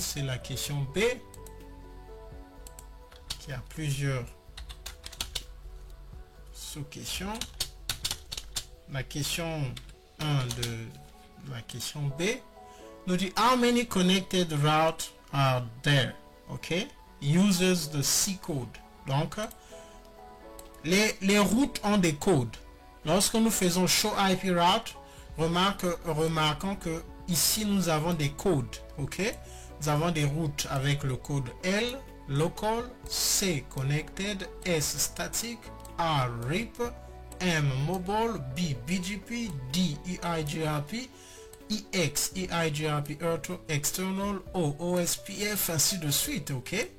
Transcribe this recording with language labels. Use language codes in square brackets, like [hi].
[fr] C'est la question B qui a plusieurs sous-questions. La question 1 de la question B nous dit [en] how many connected routes are there? [fr] Ok, [en] uses the C code. [fr] Donc les routes ont des codes. Lorsque nous faisons show IP route, remarquons que ici nous avons des codes, ok? Nous avons des routes avec le code L, local, C, connected, S, static, R, RIP, M, mobile, B, BGP, D, EIGRP, EX, EIGRP, external, O, OSPF, ainsi de suite, ok?